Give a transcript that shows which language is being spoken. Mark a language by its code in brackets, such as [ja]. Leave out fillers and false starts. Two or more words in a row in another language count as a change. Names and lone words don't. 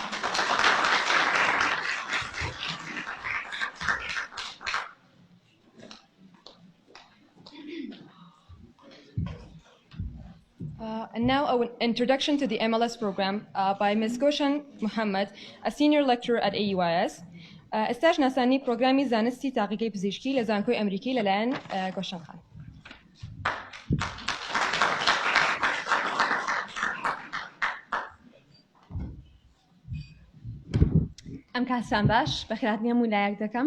[en] And now an introduction to the MLS program by Ms. Goshan Muhammad, a senior lecturer at AUIS. [ckb] استاج ناسانی پروگرامی زانستی تحقیقی پزیشکی لە زانکۆی ئەمریکی لەلایەن گۆشەن خان. ئەم کاتتان باش بەخێرهاتنی هەموو لایەک دەکەم.